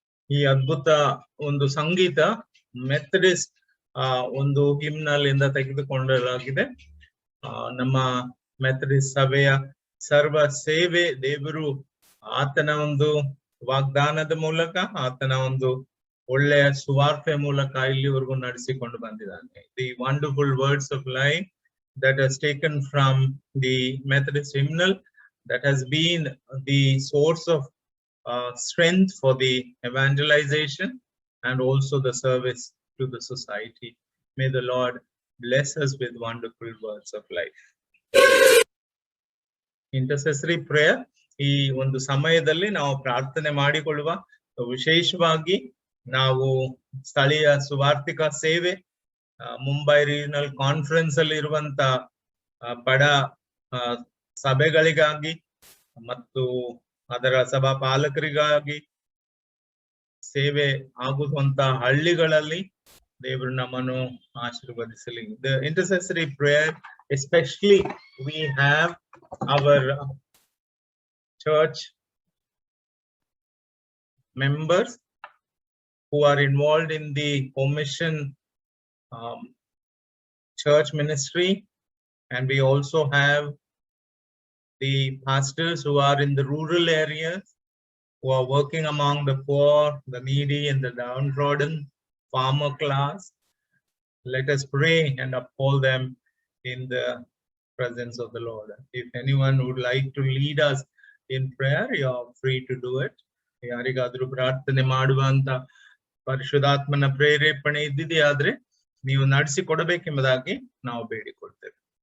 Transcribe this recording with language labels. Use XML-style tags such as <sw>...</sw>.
<kn>ಈ ಅದ್ಭುತ ಒಂದು ಸಂಗೀತ ಮೆಥಡಿಸ್ಟ್ ಒಂದು ಹಿಮ್ನಲ್ ಇಂದ ತೆಗೆದುಕೊಳ್ಳಲಾಗಿದೆ. ನಮ್ಮ ಮೆಥಡಿಸ್ಟ್ ಸಭೆಯ ಸರ್ವ ಸೇವೆ ದೇವರು ಆತನ ಒಂದು ವಾಗ್ದಾನದ ಮೂಲಕ, ಆತನ ಒಂದು ಒಳ್ಳೆಯ ಸುವಾರ್ತೆ ಮೂಲಕ ಇಲ್ಲಿವರೆಗೂ ನಡೆಸಿಕೊಂಡು ಬಂದಿದ್ದಾನೆ.</kn> <en>The wonderful words of life, that has taken from the Methodist hymnal, that has been the source of strength for the evangelization and also the service to the society. May the Lord bless us with wonderful words of life.</en> <kn>ಇಂಟರ್ಸೆಸರಿ prayer ಈ ಒಂದು ಸಮಯದಲ್ಲಿ ನಾವು ಪ್ರಾರ್ಥನೆ ಮಾಡಿಕೊಳ್ಳುವ, ವಿಶೇಷವಾಗಿ ನಾವು ಸ್ಥಳೀಯ ಸುವಾರ್ತಿಕ ಸೇವೆ, ಮುಂಬೈ ರೀಜನಲ್ ಕಾನ್ಫರೆನ್ಸ್ ಅಲ್ಲಿ ಇರುವಂತ ಬಡ ಸಭೆಗಳಿಗಾಗಿ ಮತ್ತು ಅದರ ಸಭಾ ಪಾಲಕರಿಗಾಗಿ, ಸೇವೆ ಆಗುವಂತ ಹಳ್ಳಿಗಳಲ್ಲಿ ದೇವರು ನಮ್ಮನ್ನು ಆಶೀರ್ವದಿಸಲಿ.</kn> <en>The intercessory prayer, especially we have our church members who are involved in the home mission church ministry, and we also have the pastors who are in the rural areas, who are working among the poor, the needy, and the downtrodden farmer class. Let us pray and uphold them in the presence of the Lord. If anyone would like to lead us in prayer, you are free to do it.</en> <kn>ಯಾರಿಗಾದ್ರೂ ಪ್ರಾರ್ಥನೆ ಮಾಡುವಂತ ಪರಿಶುದ್ಧಾತ್ಮನ ಪ್ರೇರೇಪಣೆ ಇದ್ದಿದೆಯಾದ್ರೆ ನೀವು ನಡೆಸಿ ಕೊಡಬೇಕೆಂಬುದಾಗಿ ನಾವು ಬೇಡಿಕೊಳ್ತೇವೆ.</kn>